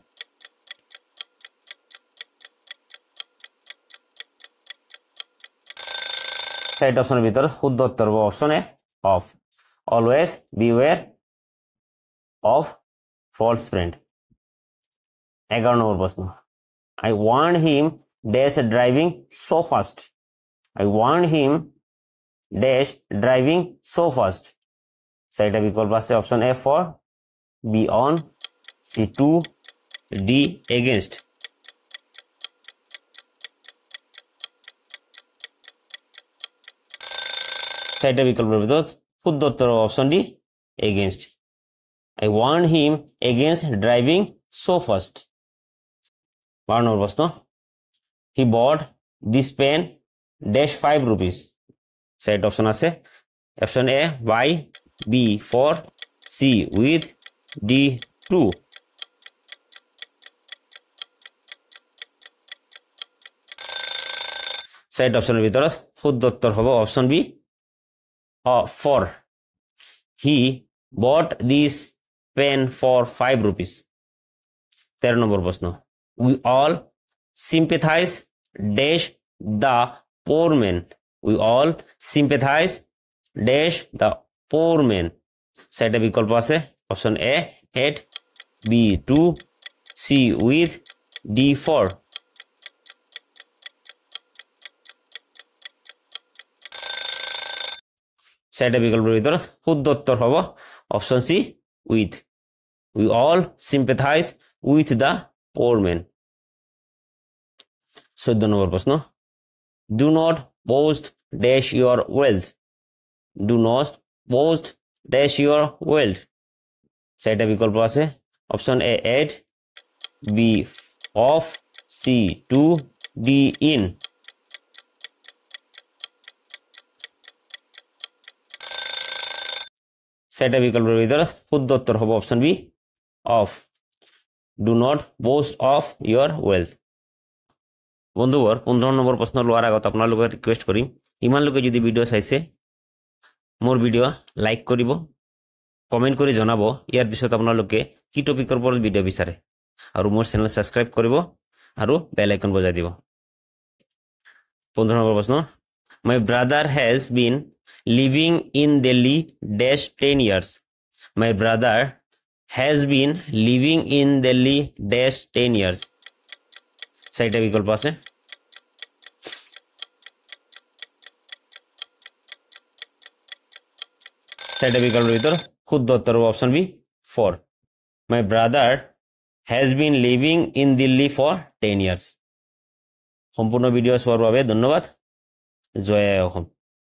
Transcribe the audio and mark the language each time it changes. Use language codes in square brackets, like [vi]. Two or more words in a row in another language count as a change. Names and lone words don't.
[as] চাৰিটা অপশ্যনৰ ভিতৰত শুদ্ধ উত্তৰ হ'ব [en] option A of always beware of false friend 11 [as] নম্বৰ প্ৰশ্ন [en] I warned him dash driving so fast. I warned him dash driving so fast. [as] চাৰিটা বিকল্প আছে [en] option A for B on C to D against [as] চাৰিটা বিকল্পৰ ভিতৰত শুদ্ধ উত্তৰ হ'ব [en] option D against I warned him against driving so fast. 12 [as] নম্বৰ প্ৰশ্ন [en] He bought this pen dash 5 rupees. [as] চাৰিটা অপশ্যন আছে [en] option A by B for C with D to [as] চাৰিটা অপশ্যনৰ ভিতৰত শুদ্ধ উত্তৰ হ'ব [en] option B for He bought this pen for 5 rupees. 13 [as] নম্বৰ প্ৰশ্ন [en] We all sympathize dash the poor man. We all sympathize dash the poor man. [as] চাৰিটা বিকল্প আছে [en] option A at B to C with ডি ফৰ [as] চাৰিটা বিকল্পৰ ভিতৰত শুদ্ধ উত্তৰ হ'ব [en] option C with We all sympathize with the poor man. 14 [as] নম্বৰ প্ৰশ্ন [en] Do not boast dash your wealth. Do not boast dash your wealth. [as] চাৰিটা বিকল্প আছে [en] option A add B of C to D in [as] চাৰিটা বিকল্পৰ ভিতৰত শুদ্ধ উত্তৰ হ'ব [en] option B of Do not boast of your wealth. [as] বন্ধুবোৰ 15 নম্বৰ প্ৰশ্ন লোৱাৰ আগত আপোনালোকক ৰিকুৱেষ্ট কৰিম ইমানলৈকে যদি ভিডিঅ' চাইছে মোৰ ভিডিঅ' লাইক কৰিব কমেণ্ট কৰি জনাব ইয়াৰ পিছত আপোনালোকে কি টপিকৰ ওপৰত ভিডিঅ' বিচাৰে আৰু মোৰ চেনেল ছাবস্ক্ৰাইব কৰিব আৰু [en] bell icon [as] বজাই দিব 15 নম্বৰ প্ৰশ্ন [en] My brother has been living in Delhi dash 10 years. My brother has been living in Delhi dash 10 years. [as] চাৰিটা বিকল্প আছে চাৰিটা বিকল্পৰ ভিতৰত শুদ্ধ উত্তৰ হ'ব [en] option B for My brother has been living in Delhi for 10 years. [as] সম্পূৰ্ণ ভিডিঅ' চোৱাৰ বাবে ধন্যবাদ জয় অসম